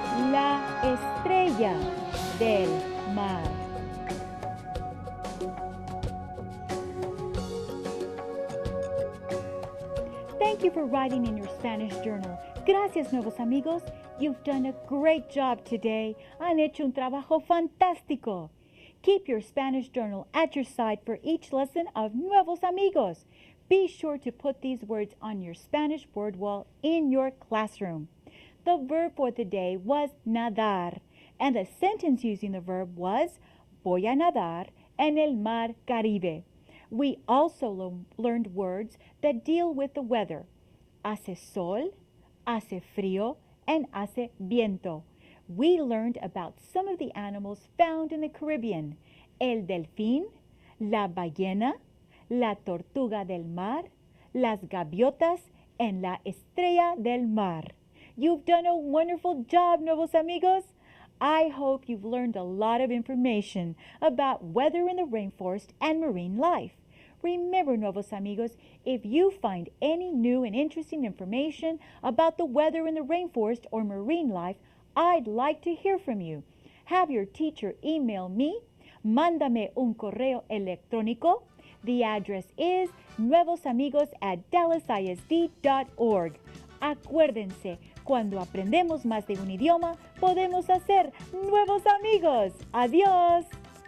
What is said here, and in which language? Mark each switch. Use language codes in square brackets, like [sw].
[es] La estrella del mar. [en] Thank you for writing in your Spanish journal. Gracias, Nuevos Amigos. You've done a great job today. [es] Han hecho un trabajo fantástico. [en] Keep your Spanish journal at your side for each lesson of Nuevos Amigos. Be sure to put these words on your Spanish word wall in your classroom. The verb for the day was nadar, and the sentence using the verb was [es] voy a nadar en el mar Caribe. [en] We also learned words that deal with the weather. [es] Hace sol, hace frío, and hace viento. [en] We learned about some of the animals found in the Caribbean. El delfín, [es] la ballena, la tortuga del mar, las gaviotas, and la estrella del mar. [en] You've done a wonderful job, Nuevos Amigos. I hope you've learned a lot of information about weather in the rainforest and marine life. Remember, Nuevos Amigos, if you find any new and interesting information about the weather in the rainforest or marine life, I'd like to hear from you. Have your teacher email me. [es] Mándame un correo electrónico. [en] The address is nuevosamigos@dallasisd.org. [es] Acuérdense, cuando aprendemos más de un idioma, podemos hacer nuevos amigos. Adiós.